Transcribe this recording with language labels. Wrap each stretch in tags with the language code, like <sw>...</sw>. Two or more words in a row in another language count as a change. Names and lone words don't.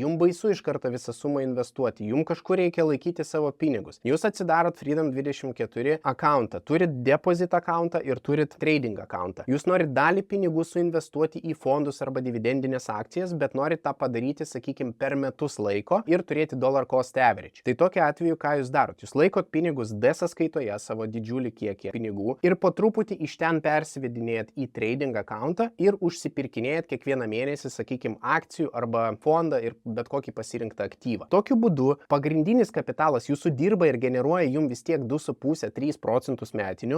<lt>Jums baisu iš karto visą sumą investuoti, jums kažkur reikia laikyti savo pinigus. Jūs atsidarot Freedom24 account'ą, turit</lt> <en>deposit account'ą</en> <lt>ir turit</lt> <en>trading account'ą.</en> <lt>Jūs norit dalį pinigų suinvestuoti į fondus arba dividendinės akcijas, bet norit tą padaryti, sakykime, per metus laiko ir turėti</lt> <en>dollar cost average.</en> <lt>Tai tokiu atveju, ką jūs darot? Jūs laikot pinigus D sąskaitoje, savo didžiulį kiekį pinigų ir po truputį iš ten persivedinėjat į</lt> <en>trading account'ą</en> <lt>ir užsipirkinėjat kiekvieną mėnesį, sakykime, akcijų arba fondą ir bet kokį pasirinktą aktyvą. Tokiu būdu pagrindinis kapitalas jūsų dirba ir generuoja jums vis tiek 2,5-3% metinių.</lt>